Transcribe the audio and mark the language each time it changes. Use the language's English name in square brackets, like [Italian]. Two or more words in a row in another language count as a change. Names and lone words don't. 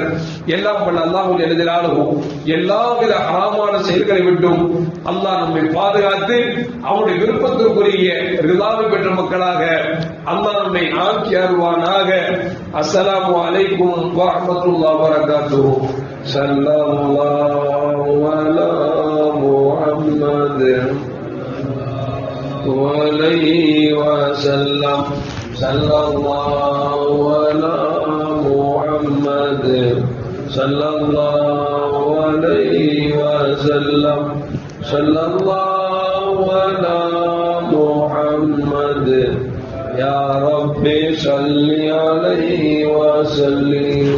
[Tamil] எல்லாம் பண்ண அல்லாஹ் எழுதினாலும் எல்லாவித ஹராமான செயல்களை விட்டும் அல்லாஹ் நம்மை பாதுகாத்து அவனுடைய விருப்பத்திற்குரிய ரிதாவை பெற்ற மக்களாக அல்லாஹ் நம்மை ஆக்கி அருள்வானாக. [Arabic] السلام عليكم ورحمة الله وبركاته. صلى الله على محمد وعليه وسلم. صلى الله على محمد صلى الله عليه وسلم. صلى الله على محمد يا رب صل عليه وسلم.